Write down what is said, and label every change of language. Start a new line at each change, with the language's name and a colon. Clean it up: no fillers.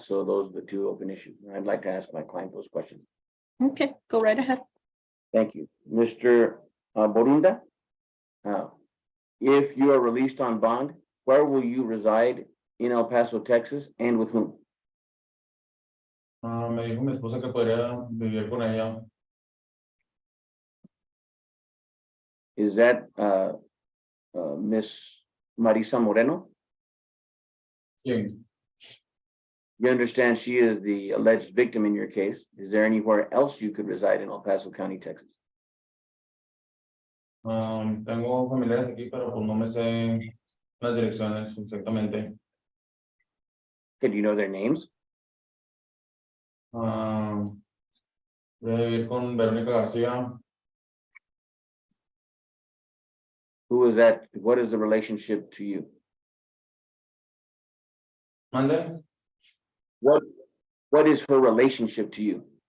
English: So those are the two open issues. I'd like to ask my client those questions. Okay, go right ahead. Thank you. Mr. Borunda, if you are released on bond, where will you reside in El Paso, Texas, and with whom?
Spanish: Me dijo mi esposa que podría vivir con ella.
English: Is that Miss Marisa Moreno?
Spanish: Sí.
English: You understand she is the alleged victim in your case. Is there anywhere else you could reside in El Paso County, Texas?
Spanish: Tengo familiares aquí, pero pues no me sé las direcciones exactamente.
English: Okay, do you know their names?
Spanish: Voy a vivir con Verónica García.
English: Who is that? What is the relationship to you?
Spanish: ¿Mande?
English: What is her relationship to you?